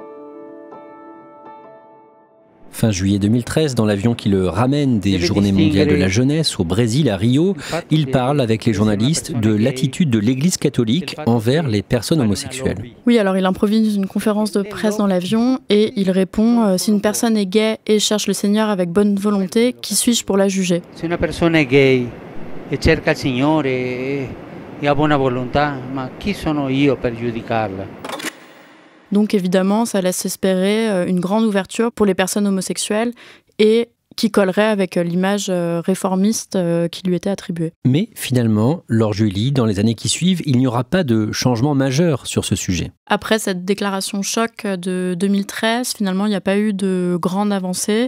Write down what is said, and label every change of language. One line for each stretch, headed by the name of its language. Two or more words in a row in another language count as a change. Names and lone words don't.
French: Fin juillet 2013, dans l'avion qui le ramène des Journées mondiales de la jeunesse au Brésil, à Rio, il parle avec les journalistes de l'attitude de l'Église catholique envers les personnes homosexuelles. Oui, alors il improvise une conférence de presse dans l'avion et il répond « Si une personne est gay et cherche le Seigneur avec bonne volonté, qui suis-je pour la juger ?» Si une personne est gay et
Italian: cerca il Signore e ha buona volontà, ma chi sono io per giudicarla?
French: Donc évidemment, ça laisse espérer une grande ouverture pour les personnes homosexuelles et qui collerait avec l'image réformiste qui lui était attribuée. Mais finalement, Laure Julie, dans les années qui suivent, il n'y aura pas de changement majeur sur ce sujet. Après cette déclaration choc de 2013, finalement, il n'y a pas eu de grande avancée.